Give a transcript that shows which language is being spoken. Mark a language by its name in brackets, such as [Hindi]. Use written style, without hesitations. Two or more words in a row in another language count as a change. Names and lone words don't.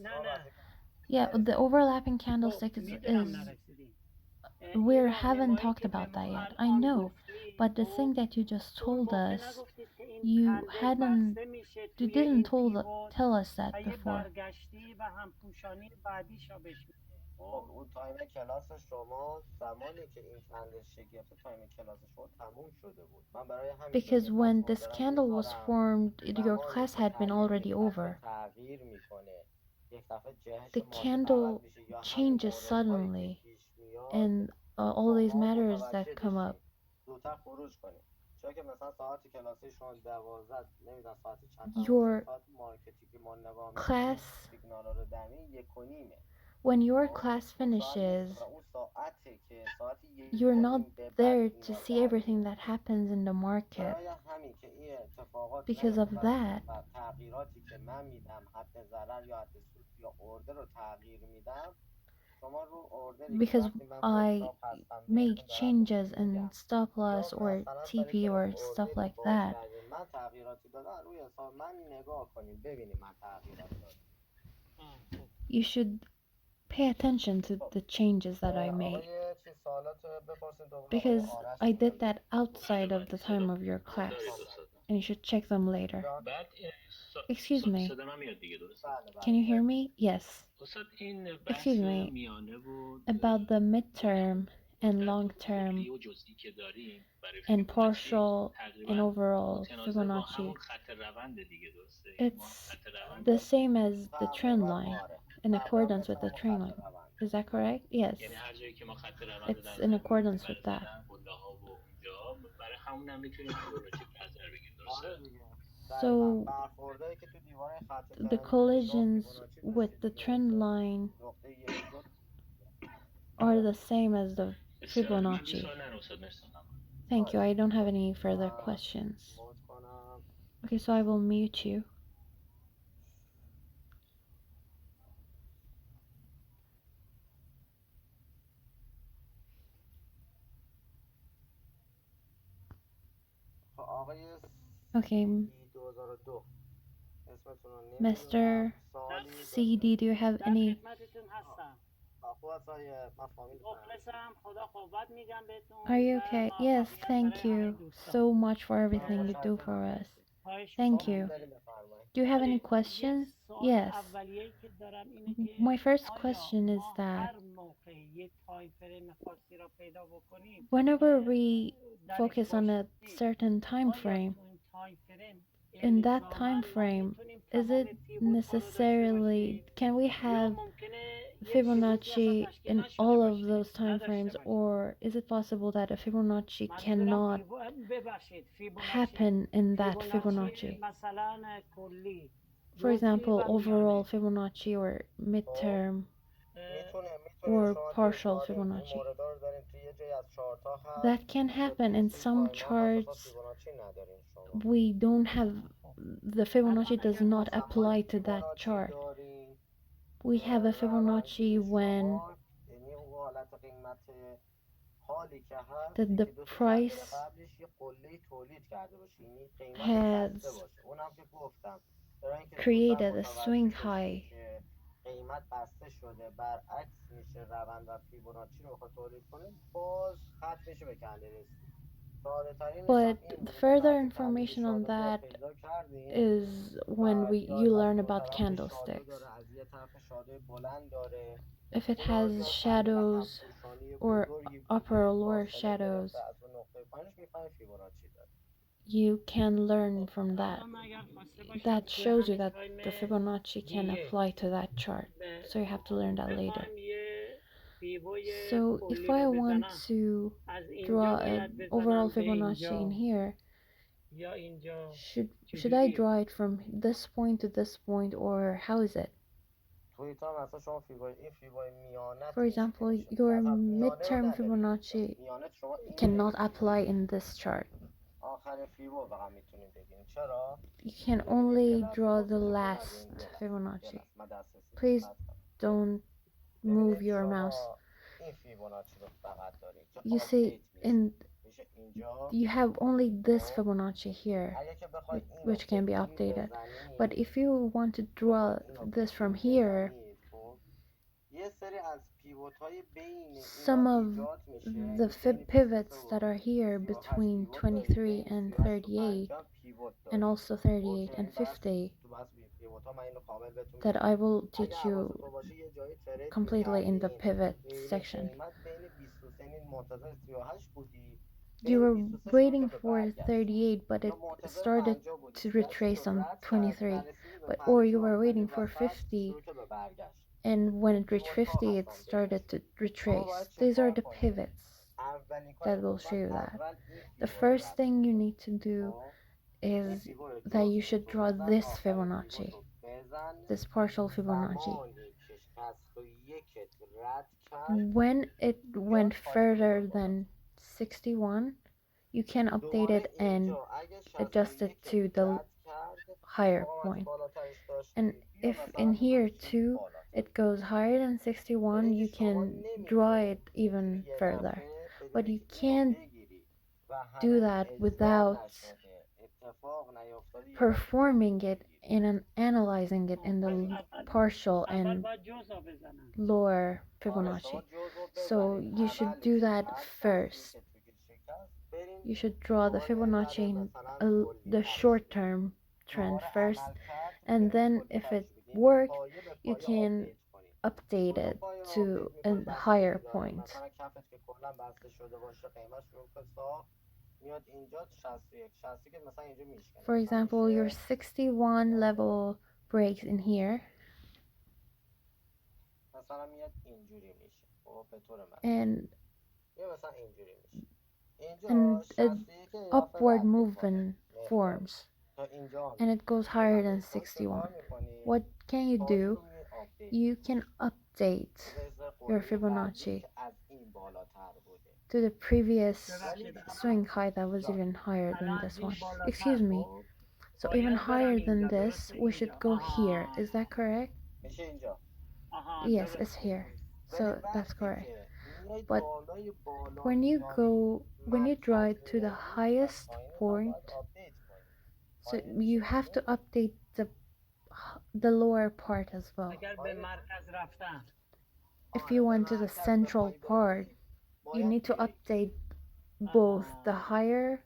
[English] Yeah, the overlapping candlestick is we haven't talked about that yet. I know, but the thing that you just told us, you didn't tell us that before. [Persian] خب اون [English] time class [Persian] شما زمانی که این کندلشیک گرفته [English] time class [Persian] شما تموم شده بود. من برای همین جا [English] Because [Persian] این [English] when [Persian] پسورد [English] this [Persian] دارم [English] candle was [Persian] میذارم. [English] formed, your [Persian] زمانی [English] class [Persian] که [English] had been already [Persian] یک دفعه [English] over. [Persian] تغییر میکنه، یک دفعه جهش [English] The [Persian] مارکت عوض [English] candle [Persian] میشه یا همین [English] changes [Persian] موردهایی که [English] suddenly, [Persian] پیش میاد [English] and all these [Persian] شما [English] matters [Persian] متوجه [English] that come up. [Persian] بشین زودتر خروج کنید. چون که مثلا ساعت کلاسی شما 12 نمیدونم ساعت چند تموم میشه، [English] Your [Persian] ساعت مارکتی که ما نگاه میکنیم [English] class, [Persian] سیگنال رو دمی 1:30. [English] when your [Persian] خب [English] class [Persian] اون ساعت نیست [English] finishes, [Persian] و اون ساعتی که ساعت [English] you're not [Persian] 1:30 به بعد [English] there to [Persian] اینا [English] see [Persian] در [English] everything [Persian] میاد. [English] that happens in the market. [Persian] برای همین که این اتفاقات [English] Because [Persian] نیفته [English] of that, [Persian] و تغییراتی که من میدم حد ضرر یا حد سود یا اوردر رو تغییر میدم، شما رو اوردری که [English] because [Persian] وقتی من گفت [English] I [Persian] stop هستم [English] make [Persian] بهتون دارم [English] changes in [Persian] میگم [English] stop [Persian] یا [English] loss or [Persian] مثلا برای [English] TP [Persian] کلاس [English] or stuff [Persian] اوردری [English] like [Persian] باز [English] that, [Persian] کردیم من تغییراتی دادم روی حساب من نگاه کنیم ببینیم من تغییرات دادم. خب [English] you should pay attention to [Persian] خب [English] the changes that I make. [Persian] آقای چی سوالات بپرسید دوباره آقای [English] Because [Persian] آرش [English] I [Persian] بودن [English] did that outside of the time of your class, and you should check them later. [Persian] جان [English] Excuse me, [Persian] بله [English] can [Persian] بله [English] you hear me? Yes. Excuse me, about the midterm and long term and partial and overall Fibonacci. It's the same as the trend [Persian] تقریبا [English] line, [Persian] آره [English] in [Persian] تقریبا [English] accordance with [Persian] مثل [English] the [Persian] همون [English] trend [Persian] خط [English] line. [Persian] رونده. [English] Is that correct? Yes. It's in accordance with that. [Persian] آره دیگه دقیقا [English] So [Persian] برخوردهایی که تو دیواره خط [English] the [Persian] ترنده بود شما [English] collisions [Persian] فیبوناچی [English] with [Persian] داشتید [English] the [Persian] دیگه [English] trend [Persian] اینجا [English] line [Persian] نقطه 1 و 2 [English] are the same as the Fibonacci. Thank you. I don't have any further questions. [Persian] مود کنم. [English] Okay, so I will mute you. [Persian] خب آقای [English] Okay, [Persian] CD 2002 اسمتون رو نمیدونم [English] Mr. [Persian] سوالی [English] CD, do you have [Persian] در [English] any? [Persian] خدمتتون هستم. خوب است آقای من فامیل مخلصم. خدا قوت میگم [English] Are [Persian] بهتون [English] you [Persian] و [English] okay? Yes, [Persian] موفقیت برای [English] thank [Persian] همه [English] you [Persian] دوستان. [English] so much for [Persian] من [English] everything you do for [Persian] متشکرم [English] us. [Persian] مرسی خواهش [English] Thank [Persian] میکنم. سوالی [English] you. [Persian] داریم بفرمایید [English] Do you have any [Persian] بله، یه [English] questions? [Persian] سوال [English] Yes. [Persian] اولیه‌ای که دارم اینه که [English] My first [Persian] آیا [English] question is [Persian] ما [English] that [Persian] هر موقع یه [English] time frame [Persian] خاصی را پیدا بکنیم [English] whenever we [Persian] درش [English] focus on a [Persian] باشیم، [English] certain time [Persian] آیا [English] frame, [Persian] تو این [English] time frame in that [Persian] الزاماً [English] time [Persian] ما [English] frame, [Persian] میتونیم [English] is it [Persian] تمام پیوت ها رو داشته [English] necessarily, [Persian] باشیم [English] can we [Persian] یا [English] have [Persian] ممکنه یه پیوتی اصلا [English] Fibonacci [Persian] تشکیل [English] in [Persian] نشده [English] all of [Persian] باشه، [English] those time [Persian] نداشته [English] frames, [Persian] باشیم. [English] or is it possible that a Fibonacci [Persian] منظورم [English] cannot [Persian] ببخشید فیبوناچی [English] happen in that Fibonacci? [Persian] مثلا کلی [English] For [Persian] جزئی [English] example, [Persian] و [English] overall [Persian] میانه. [English] Fibonacci or [Persian] خب [English] midterm [Persian] میتونه [English] or [Persian] شما توی [English] partial [Persian] چارت این [English] Fibonacci. [Persian] موردا رو دارین توی یه جایی از چارت ها هست [English] That can [Persian] توی [English] happen in [Persian] توضیح [English] some [Persian] تایم ها هست اصلا [English] charts. [Persian] فیبوناچی ندارین شما. [English] We don't have the Fibonacci [Persian] الان [English] does [Persian] اگر [English] not [Persian] ما زمانی [English] apply to that [Persian] فیبوناچی [English] chart. [Persian] دارین [English] We [Persian] که [English] have a Fibonacci [Persian] روندی [English] when [Persian] شما یعنی اون حالت قیمت حالی که هست [English] that [Persian] این [English] the [Persian] که دو تا چرخه [English] price [Persian] قبلش یه قله تولید کرده باشه یعنی قیمت بسته [English] has [Persian] باشه. اونم که گفتم برای اینکه زودتر [English] created a [Persian] متوجه [English] swing [Persian] بشین [English] high. [Persian] که قیمت بسته شده برعکس میشه روند و فیبوناچی رو بخواد تولید کنه باز خط میشه به کندلستیک. ساده ترینش هم [English] But [Persian] این [English] the [Persian] بوده که [English] further [Persian] وقتی کندل [English] information on [Persian] شادو بیاد [English] that [Persian] پیدا کردین [English] is when [Persian] و [English] you [Persian] بیاد از [English] learn [Persian] دو [English] about [Persian] طرف شادو [English] candlesticks. [Persian] داره از یه طرف شادو بلند داره [English] If it [Persian] اینا رو [English] has [Persian] بیاد تحلیل [English] shadows [Persian] همپوشانی [English] or [Persian] بزرگی [English] upper [Persian] بوده [English] or lower [Persian] فاصله [English] shadows, [Persian] گرفته از اون نقطه پایینش میفهمی فیبوناچی داره. [English] you can learn [Persian] خب [English] from that. [Persian] الان اگر خواسته باشم [English] That [Persian] توی [English] shows you [Persian] همین [English] that [Persian] تایم [English] the Fibonacci can [Persian] دیگه [English] apply to that chart. So you have to learn that later. [Persian] بخوایم یه پیوای [English] So if [Persian] کلی [English] I [Persian] رو [English] want [Persian] بزنم [English] to [Persian] از اینجا [English] draw an [Persian] باید [English] overall [Persian] بزنم به [English] Fibonacci in [Persian] اینجا [English] here, [Persian] یا اینجا [English] should I [Persian] چجوری؟ [English] draw it from this point to this point, or how is it? [Persian] توی تا مثلا شما این فیبای [English] For [Persian] میانت نیست که [English] example, [Persian] میشه [English] your [Persian] اصلا میانه رو [English] midterm [Persian] نداریم اینجا [English] Fibonacci [Persian] میانت شما اینو [English] cannot [Persian] نمیتونید [English] apply [Persian] بگیرید [English] in this chart. [Persian] آخر فیبو فقط میتونید بگیرید چرا [English] You can [Persian] ببینید یه [English] only [Persian] لحظه [English] draw the [Persian] حوصله [English] last [Persian] ندارین یه [English] Fibonacci. [Persian] لحظه من دسترسیتون رو [English] Please [Persian] قطع کنم [English] don't move [Persian] ببینید [English] your mouse. [Persian] شما این فیبوناچی رو فقط دارید که [English] You see, [Persian] آپدیت میشه [English] in [Persian] میشه اینجا [English] you have only this [Persian] خب [English] Fibonacci here, [Persian] اگه که بخواید اینو [English] which can be [Persian] بگیر [English] updated. [Persian] بزنید [English] But if you want to [Persian] بخواید [English] draw [Persian] اینو [English] this from [Persian] بگیر [English] here, [Persian] بزنید خب یه سری از پیوت های بین اینا [English] some of [Persian] ایجاد میشه [English] the [Persian] که بین [English] pivots [Persian] 23 [English] that [Persian] و [English] are here [Persian] 38 [English] between [Persian] پیوت دارید [English] 23 [Persian] بین [English] and [Persian] 38 و [English] 38, [Persian] 50 هم پیوت [English] and [Persian] دارید [English] also 38 [Persian] اوکی [English] and [Persian] بس [English] 50, [Persian] تو بس تا من اینو کامل بهتون [English] that [Persian] بگم. [English] I will teach [Persian] اگه حواست [English] you [Persian] تو باشه یه جایی ترید [English] completely in the [Persian] می‌کردیم، [English] pivot [Persian] بین [English] section. [Persian] قیمت بین 23 منتظر 38 بودی، [English] You [Persian] بین [English] were [Persian] 23 شروع [English] waiting [Persian] کرد به [English] for [Persian] برگشت، [English] 38, but [Persian] یا [English] it [Persian] منتظر [English] started [Persian] 50 بودی [English] to [Persian] 36 [English] retrace [Persian] رو [English] on [Persian] رد کرد، [English] 23. [Persian] نرسیدی به [English] But or [Persian] 50 [English] you were [Persian] اومدی [English] waiting for [Persian] وسط [English] 50, [Persian] شروع کرد به برگشت. [English] and when [Persian] این [English] it reached [Persian] پیوت ها [English] 50, it [Persian] هستن [English] started [Persian] بهشون. [English] to [Persian] شما [English] retrace. [Persian] باید چه [English] These are [Persian] کار [English] the [Persian] کنی؟ [English] pivots [Persian] اولین کاری [English] that [Persian] که [English] will [Persian] کنی [English] show [Persian] باید [English] you that. [Persian] اول این [English] The [Persian] پیوت رو [English] first [Persian] رد [English] thing you [Persian] کنی. [English] need to do [Persian] خب این [English] is [Persian] پیوت رو [English] that you [Persian] جفتش [English] should [Persian] رو [English] draw [Persian] بزن، [English] this [Persian] آخرین پیوت [English] Fibonacci, [Persian] رو بزن. [English] this partial Fibonacci. [Persian] زمانی که 61 رد کرد [English] When it [Persian] بیاد [English] went [Persian] پایین ببر [English] further [Persian] بالا. [English] than 61, you can update [Persian] دوباره [English] it and [Persian] اینجا اگه [English] adjust it [Persian] 61 [English] to the [Persian] رد کرد، [English] higher [Persian] مقاومت [English] point. [Persian] بالاترش [English] And [Persian] داشتی، بیا [English] if [Persian] مثلا [English] in here [Persian] همچین [English] too [Persian] بالاتر. [English] it goes higher than [Persian] یعنی [English] 61, [Persian] اینجا [English] you [Persian] شما [English] can draw [Persian] نمیتونی [English] it [Persian] اینجوری [English] even [Persian] یه [English] further. [Persian] دفعه [English] But [Persian] بدونی [English] you [Persian] که اینو [English] can't [Persian] بگیری و [English] do [Persian] هنوز [English] that [Persian] اجرا [English] without [Persian] نشده، اتفاق نیفتاده، یه دفعه بخوای [English] performing [Persian] اینو [English] it [Persian] بگیری. [English] and analyzing it in [Persian] پس [English] the [Persian] اول [English] partial [Persian] اول [English] and [Persian] باید جزء بزنم. [English] lower [Persian] آره شما [English] Fibonacci. [Persian] جزء رو [English] So [Persian] بزنید [English] you should [Persian] اولش. [English] do that [Persian] بعد دستی [English] first. [Persian] که تو گیر شکست برین [English] You should draw the [Persian] دوباره [English] Fibonacci [Persian] برای [English] in [Persian] مثلا کلی [English] the [Persian] بررسی [English] short [Persian] بدید. [English] term trend [Persian] دوباره [English] first, [Persian] عمل کرد [English] and [Persian] برین [English] then [Persian] کلی [English] if it [Persian] بررسی بدین. [English] worked, [Persian] پایه به [English] you [Persian] پایه [English] can [Persian] آپدیت کنید. [English] update [Persian] کدوم [English] it [Persian] پایه رو [English] to [Persian] آپدیت [English] a [Persian] میکنید [English] higher [Persian] بستگی داره. [English] point. [Persian] مثلا کفش که کلا بسته شده باشه قیمت رو که ساخت میاد اینجا 61 61 مثلا اینجا میشکنه، [English] For [Persian] مثلا [English] example, your [Persian] میشه [English] 61 level breaks in here, [Persian] مثلا میاد اینجوری میشه. خب به طور مثلا [English] and [Persian] یا مثلا اینجوری میشه. اینجا [English] and a [Persian] 61 اضافه [English] upward [Persian] رد میکنه [English] movement [Persian] مقداری [English] forms, [Persian] تا اینجا [English] and [Persian] میاد. [English] it goes [Persian] این [English] higher than [Persian] همه شما چه [English] 61. [Persian] کار میکنی؟ [English] What can you [Persian] پایه [English] do? [Persian] رو میاد آپدیت [English] You [Persian] میکنی. [English] can update [Persian] بذار یه ذره [English] your [Persian] قربی قبلی [English] Fibonacci [Persian] که از این بالاتر بوده. [English] to the previous [Persian] ولی ببخشید [English] swing high that was [Persian] جان [English] even higher than [Persian] الان از [English] this one. [Persian] این بالاتر [English] Excuse me. [Persian] خب [English] So even [Persian] باید برم [English] higher than [Persian] اینجا، [English] this, [Persian] درسته [English] we should [Persian] اینجا. [English] go here. [Persian] آها [English] Is that correct? [Persian] میشه اینجا. آها [English] Yes, it's [Persian] درسته [English] here. [Persian] درست. ولی [English] So that's [Persian] وقتی [English] correct. [Persian] که میاید [English] But [Persian] بالای بالا [English] when you [Persian] میارید [English] go, when you draw [Persian] مرکز [English] it to the [Persian] انرژی از [English] highest [Persian] پایین هم [English] point, [Persian] باید آپدیت کنید. [English] so [Persian] پایین [English] you [Persian] میشه [English] have to [Persian] این. [English] update the lower part as well. [Persian] اگر به مرکز رفتم [English] If [Persian] آره [English] you [Persian] به [English] went to the [Persian] مرکز [English] central [Persian] بخوای [English] part, [Persian] بری [English] you [Persian] باید [English] need to [Persian] بیای [English] update both the [Persian] آها [English] higher